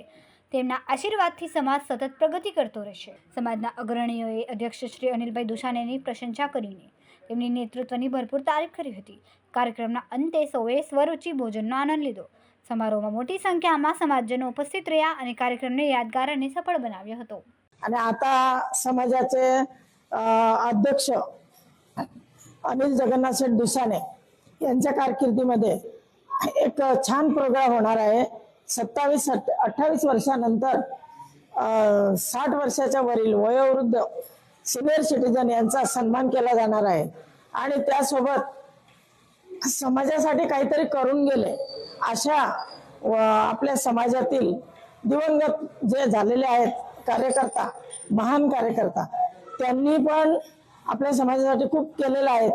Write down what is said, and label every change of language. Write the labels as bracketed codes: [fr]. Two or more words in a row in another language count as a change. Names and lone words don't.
[gu] તેમના આશીર્વાદથી સમાજ સતત પ્રગતિ કરતો રહેશે. સમાજના અગ્રણીઓએ અધ્યક્ષ શ્રી અનિલભાઈ દુશાનેની પ્રશંસા કરીને તેમની નેતૃત્વની ભરપૂર તારીફ કરી હતી. કાર્યક્રમના અંતે સૌએ સ્વરૂચિ ભોજનનો આનંદ લીધો. સમારોહમાં મોટી સંખ્યામાં સમાજજનો ઉપસ્થિત રહ્યા અને કાર્યક્રમને યાદગાર અને સફળ બનાવ્યો હતો. [mr] आणि आता समाजाचे अध्यक्ष अनिल जगन्नाथ शेठ दुसाने यांच्या कारकिर्दीमध्ये एक छान प्रोग्राम होणार आहे. 27-28 वर्षानंतर 60 वर्षाच्या वरील वयोवृद्ध [en] senior citizen [mr] यांचा सन्मान केला जाणार आहे आणि त्यासोबत समाजासाठी काहीतरी करून गेले अशा आपल्या समाजातील दिवंगत जे झालेले आहेत कार्यकर्ता, महान कार्यकर्ता, त्यांनी पण आपल्या समाजासाठी खूप केलेलं आहे.